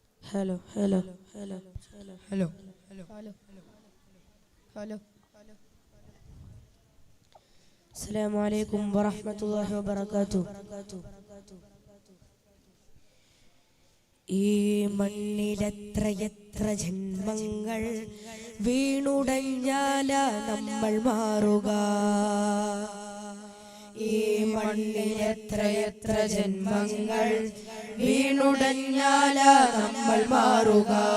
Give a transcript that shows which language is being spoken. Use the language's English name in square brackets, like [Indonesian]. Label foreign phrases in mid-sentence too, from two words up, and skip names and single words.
[English] Hello, hello, hello, hello, hello, hello, hello. [Arabic] السلام عليكم ورحمة الله وبركاته. [Malayalam] ഈ മണ്ണിലെത്രയെത്ര ജന്മങ്ങൾ വീണുടഞ്ഞാല നമ്മൾ മാറുക. ഈ മണ്ണിലെത്രയെത്ര ജന്മങ്ങൾ വീണുടഞ്ഞാല നമ്മൾ മാറുക.